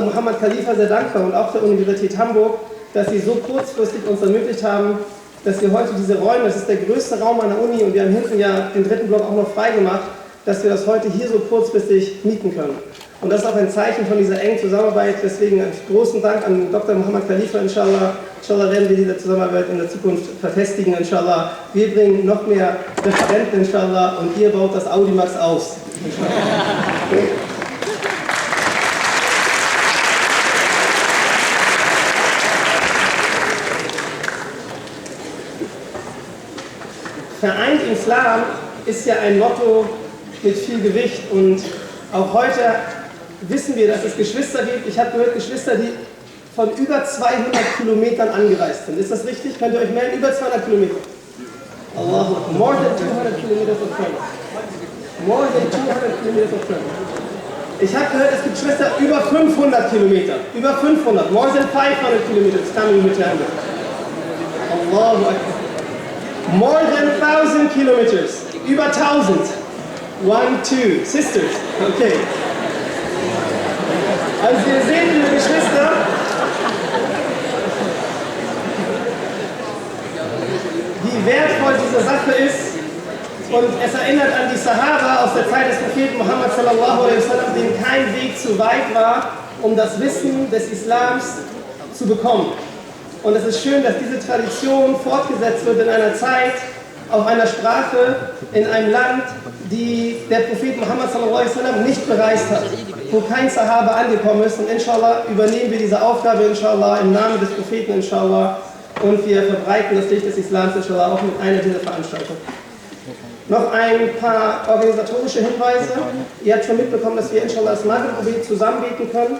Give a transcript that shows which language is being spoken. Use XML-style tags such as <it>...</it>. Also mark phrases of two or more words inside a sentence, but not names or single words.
<de>Muhammad Khalifa sehr dankbar und auch der Universität Hamburg, dass sie so kurzfristig uns ermöglicht haben, dass wir heute diese Räume, das ist der größte Raum an der Uni und wir haben hinten ja den 3. Block auch noch frei gemacht, dass wir das heute hier so kurzfristig mieten können. Und das ist auch ein Zeichen von dieser engen Zusammenarbeit. Deswegen einen großen Dank an Dr. Muhammad Khalifa, inshallah. Inshallah werden wir diese Zusammenarbeit in der Zukunft verfestigen, inshallah. Wir bringen noch mehr Referenten, inshallah, und ihr baut das Audimax aus. Vereint im Islam ist ja ein Motto mit viel Gewicht und auch heute wissen wir, dass es Geschwister gibt. Ich habe gehört, Geschwister, die von über 200 Kilometern angereist sind. Ist das richtig? Könnt ihr euch melden? Über 200 Kilometer.</de> <en>Allah, more than 200 kilometers of travel. More than 200 kilometers of travel.</en> <de>Ich habe gehört, es gibt Schwester über 500 Kilometer. Über 500.</de> <en>More than 500 kilometers coming with Hamburg.</en> <ar>Allahu Akbar.</ar> <en>More than 1000 kilometers.</en> <de>Über 1000. 1, 2. Sisters. Okay. Also ihr seht, liebe Geschwister, wie wertvoll diese Sache ist und es erinnert an die Sahaba aus der Zeit des Propheten Muhammad</de> <ar>sallallahu alaihi wasallam,</ar> <de>denen kein Weg zu weit war, um das Wissen des Islams zu bekommen. Und es ist schön, dass diese Tradition fortgesetzt wird in einer Zeit, auf einer Sprache, in einem Land, die der Prophet Muhammad</de> <ar>sallallahu alaihi wasallam</ar> <de>nicht bereist hat, wo kein Sahaba angekommen ist. Und inshallah übernehmen wir diese Aufgabe, inshallah, im Namen des Propheten, inshallah, und wir verbreiten das Licht des Islams, inshallah, auch mit einer dieser Veranstaltungen. Noch ein paar organisatorische Hinweise. Ihr habt schon mitbekommen, dass wir inshallah das Maghrib-Gebet zusammen beten können.</de>